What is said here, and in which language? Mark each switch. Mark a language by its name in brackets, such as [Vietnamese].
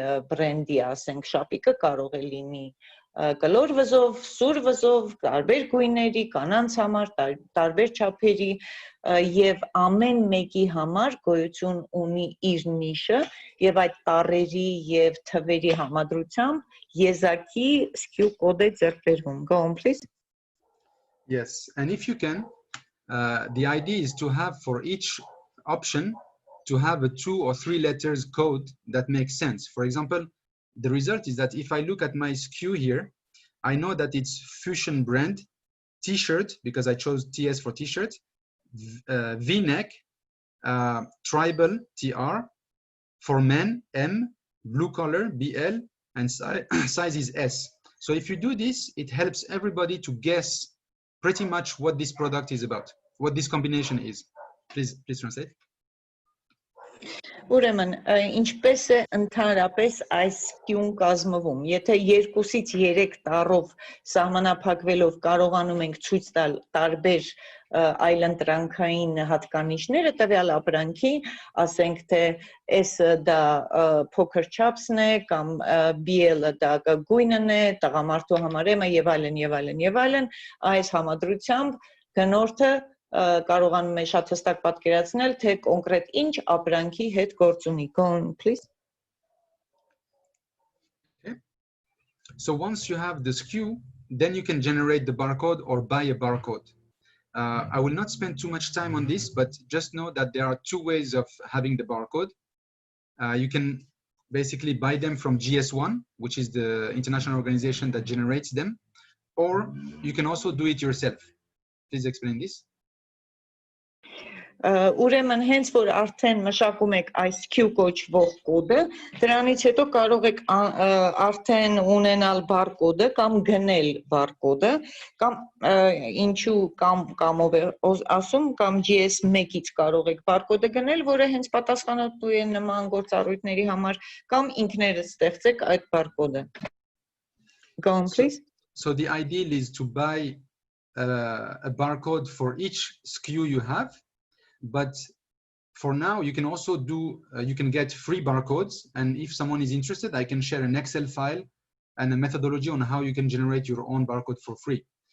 [Armenian] բրենդի, ասենք շապիկը կարող է լինի կլոր վզով, սուր վզով, տարբեր գույների, կանանց համար, տարբեր չափերի եւ ամեն մեկի համար գոյություն ունի իր նիշը եւ այդ տառերի եւ թվերի համադրությամբ եզակի SKU կոդ է ձեռք բերվում. [English] Go on please. Yes, and if you can, the idea is to have for each option to have a 2 or 3 letters code that makes sense. For example, the result is that if I look at my SKU here, I know that it's Fusion brand, t-shirt, because I chose TS for t-shirt, V-neck, tribal, TR, for men, M, blue collar, BL, and size is S. So if you do this, it helps everybody to guess pretty much what this product is about, what this combination is. Please translate. [Armenian] Ուրեմն, ինչպես է ընդհանրապես այս SKU-ն կազմվում։ Եթե 2-ից 3 տառով սահմանափակվելով կարողանում ենք ցույց տալ տարբեր այլընտրանքային հատկանիշները տվյալ ապրանքի, ասենք թե S-ը դա փոքր չափսն է կամ BL-ը դա գույնն է, տղամարդու համար M-ը եւ այլն եւ այլն եւ այլն, այս համադրությամբ գնորդը կարողանում է շատ հստակ պատկերացնել, թե կոնկրետ ինչ ապրանքի հետ գործ ունի. [English] Go on, please. Okay. So once you have the SKU, then you can generate the barcode or buy a barcode. I will not spend too much time on this, but just know that there are 2 ways of having the barcode. You can basically buy them from GS1, which is the international organization that generates them, or you can also do it yourself. Please explain this. [Armenian] Ուրեմն հենց որ արդեն մշակում եք այս SKU կոչվող կոդը, դրանից հետո կարող եք արդեն ունենալ բարկոդը կամ գնել բարկոդը, կամ ինչու կամով է ասում, կամ GS1-ից կարող եք բարկոդը գնել, որը հենց պատասխանատու է նման գործառույթների համար, կամ ինքներդ ստեղծեք այդ բարկոդը. [English] Go on, please. So the ideal is to buy a barcode for each SKU you have. But for now, you can also do, you can get free barcodes. And if someone is interested, I can share an Excel file and a methodology on how you can generate your own barcode for free.